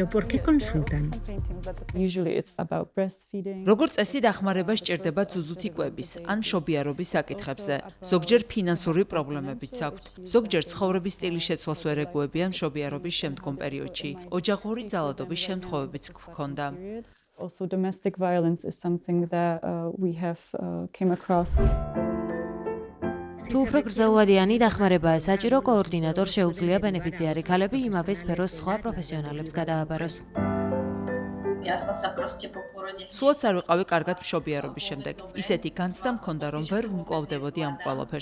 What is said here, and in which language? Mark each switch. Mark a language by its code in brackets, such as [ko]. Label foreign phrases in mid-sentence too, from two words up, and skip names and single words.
[ka] როგორც წესი დახმარება სჭირდება ძუძუთი კვების ან მშობიარობის საკითხებზე. ზოგჯერ ფინანსური პრობლემებიც აქვთ. ზოგჯერ ცხოვრების სტილის შეცვლას ვერ ეგუებიან მშობიარობის შემდგომ პერიოდში. ოჯახური ძალადობის შემთხვევებიც გვქონდა. [en] Also domestic violence is something that we have came across. [ka] თუ უფრო გრძელვადიანი დახმარებაა საჭირო, კოორდინატორ შეუძლია ბენეფიციარი ქალები იმავე სფეროს სხვა პროფესიონალებს გადააბაროს. სულაც არ ვიყავი კარგად მშობიარობის შემდეგ. ისეთი განცდა მქონდა, რომ ვერ ვუმკლავდებოდი ამ ყველაფერს.